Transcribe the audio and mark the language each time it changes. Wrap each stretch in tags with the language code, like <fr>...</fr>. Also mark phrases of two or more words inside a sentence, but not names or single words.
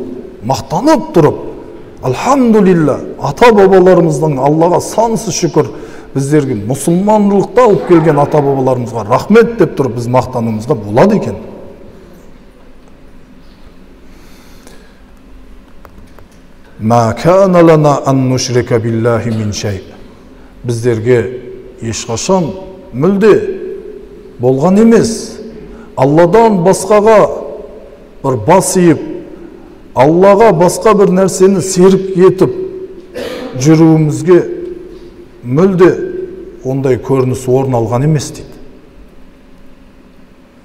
<kk>Мақтанып тұрып, Алхамдулилла, ата бабаларымыздың Аллаға сансыз шүкір, біздерге мұсылмандылықта алып келген ата бабаларымызға рахмет деп тұрып, біз мақтануымызға болады екен.</kk> <ar>ما كان لنا أن نشرك بالله من شيء.</ar> <kk>Біздерге ешқашан мүлде болған емес. Алладан басқаға бір бас иіп, Аллаға басқа бір нәрсені серік етіп жүруімізге мүлде ондай көрініс орын алған емес дейді.</kk>